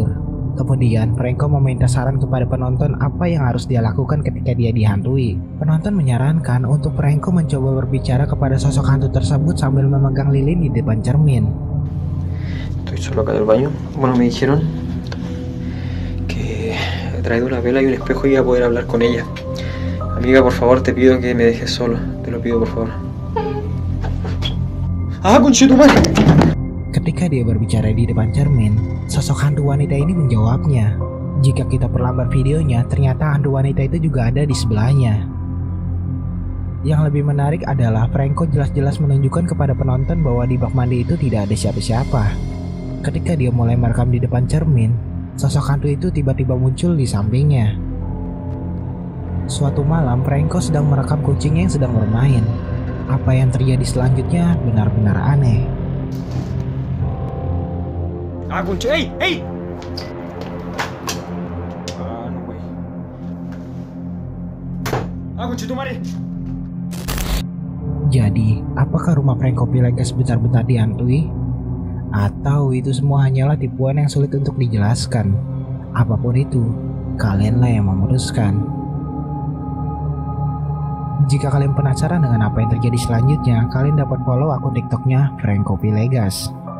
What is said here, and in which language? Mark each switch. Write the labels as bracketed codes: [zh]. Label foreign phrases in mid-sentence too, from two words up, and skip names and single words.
[id] Kemudian, Franco meminta saran kepada penonton apa yang harus dia lakukan ketika dia dihantui. Penonton menyarankan untuk Franco mencoba berbicara kepada sosok hantu tersebut sambil memegang lilin di depan cermin. [es] Estoy solo acá del baño. Bueno, me dijeron que he traído una vela y un espejo y iba a poder hablar con ella. Amiga, por favor, te pido que me dejes solo. Te lo pido, por favor. Conchetumare! [id] Ketika dia berbicara di depan cermin, sosok hantu wanita ini menjawabnya. Jika kita perlambat videonya, ternyata hantu wanita itu juga ada di sebelahnya. Yang lebih menarik adalah Franco jelas-jelas menunjukkan kepada penonton bahwa di bak mandi itu tidak ada siapa-siapa. Ketika dia mulai merekam di depan cermin, sosok hantu itu tiba-tiba muncul di sampingnya. Suatu malam, Franco sedang merekam kucingnya yang sedang bermain. Apa yang terjadi selanjutnya benar-benar aneh. [es] Concha, ¡ey! No, güey. Conchetumare. [id] Jadi, apakah rumah Franco Villegas benar-benar dihantui? Atau itu semua hanyalah tipuan yang sulit untuk dijelaskan? Apapun itu, kalianlah yang memutuskan. Jika kalian penasaran dengan apa yang terjadi selanjutnya, kalian dapat follow akun TikToknya Franco Villegas.